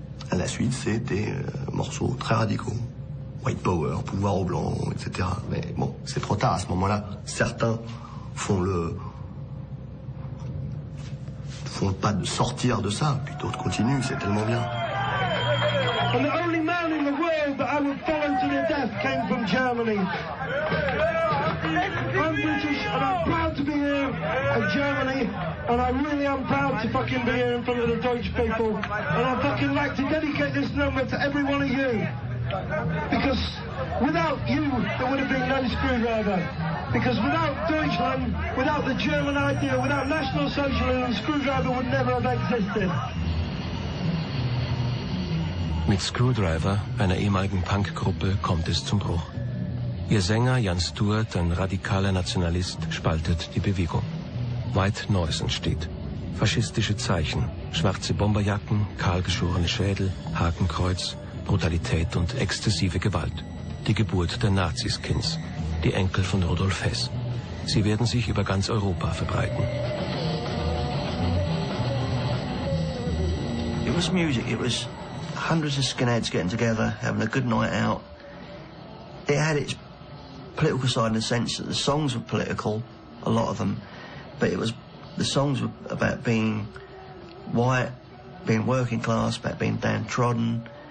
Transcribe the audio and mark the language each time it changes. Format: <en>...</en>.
<fr>À la suite, c'est des morceaux très radicaux.</fr> <en>White Power,</en> <fr>pouvoir aux blancs, etc. Mais bon, c'est trop tard à ce moment-là. Certains font le pas de sortir de ça, puis d'autres continuent, c'est tellement bien.</fr> <en>And the only man in the world that I would follow to the death came from Germany. I'm British and I'm proud to be here in Germany, and I really am proud to fucking be here in front of the Deutsch people. And I'd fucking like to dedicate this number to every one of you. Because without you, there would have been no Screwdriver. Because without Deutschland, without the German idea, without National Socialism, Screwdriver would never have existed.</en> <de>Mit Screwdriver, einer ehemaligen Punkgruppe, kommt es zum Bruch. Ihr Sänger Jan Stewart, ein radikaler Nationalist, spaltet die Bewegung. White Noise entsteht. Faschistische Zeichen, schwarze Bomberjacken, kahlgeschorene Schädel, Hakenkreuz, Brutalität und exzessive Gewalt. Die Geburt der Naziskins, die Enkel von Rudolf Hess. Sie werden sich über ganz Europa verbreiten.</de> <en>It was music, it was hundreds of skinheads getting together, having a good night out. It had its political side in the sense that the songs were political, a lot of them, but the songs were about being white, being working class, about being downtrodden.</en>